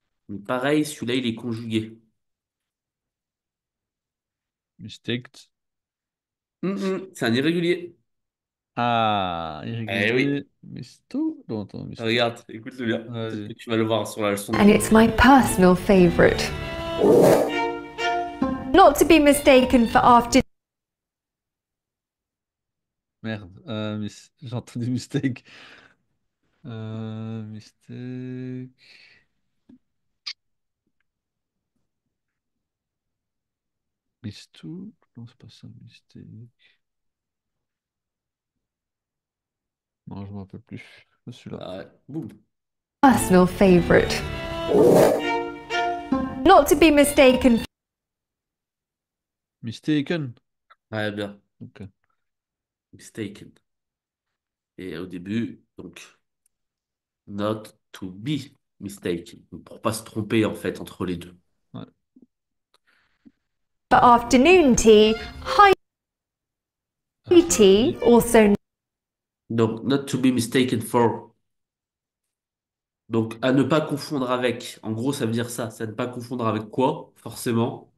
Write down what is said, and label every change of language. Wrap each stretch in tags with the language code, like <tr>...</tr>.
<fr>Mais pareil, celui-là, il est conjugué.</fr> <en>Mistaked.</en> <fr>C'est un irrégulier. Ah, Eh oui. irrégulier. Misto? Non, attends, misto. Regarde, écoute-le bien. Peut-être que tu vas le voir sur la leçon de</fr> <en>and</en> <fr>français.</fr> <en>it's my personal favourite. Not to be mistaken for afternoon</en> <fr>Merde. J'ai entendu mistake. Mistake. Misto? Non, c'est pas ça, mistake. Non, je me rappelle plus. Celui-là. Ah ouais. Boum.</fr> <en>personal favourite. Not to be mistaken Mistaken.</en> <fr>Ouais, bien. Ok.</fr> <en>Mistaken.</en> <fr>Et au début, donc,</fr> <en>not to be mistaken.</en> <fr>Donc, pour pas se tromper, en fait, entre les deux. Ouais.</fr> <en>for afternoon tea, high tea, High. also</en> <fr>Donc,</fr> <en>not to be mistaken for.</en> <fr>Donc, à ne pas confondre avec. En gros, ça veut dire ça. C'est à ne pas confondre avec quoi, forcément.</fr>